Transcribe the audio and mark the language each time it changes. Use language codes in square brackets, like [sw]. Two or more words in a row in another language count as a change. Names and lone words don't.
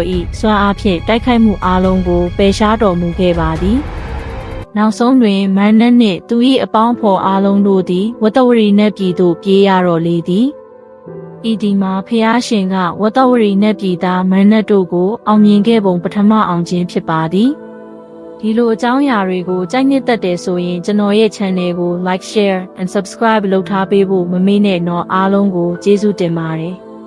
[my] ၏စွမ်းအားဖြင့်တိုက်ခိုက်မှုအလုံးကိုပယ်ရှားတော်မူခဲ့ပါသည်နောက်ဆုံးတွင်မန်နက်နှင့်သူ၏အပေါင်းဖော်အားလုံးတို့သည်ဝတ္တဝရီနတ်ပြည်သို့ပြေးရတော်လေသည်ဤဒီမှာဖျားရှင်ကဝတ္တဝရီနတ်ပြည်သားမန်နက်တို့ကိုအောင်မြင်ခဲ့ပုံပထမအောင်ခြင်းဖြစ်ပါသည်ဒီလိုအကြောင်းအရာတွေကိုကြိုက်နှစ်သက်တယ်ဆိုရင်ကျွန်တော်ရဲ့ channel ကို [en] like share and subscribe [my] လုပ်ထားပေးဖို့မမေ့နဲ့တော့အားလုံးကိုကျေးဇူးတင်ပါတယ်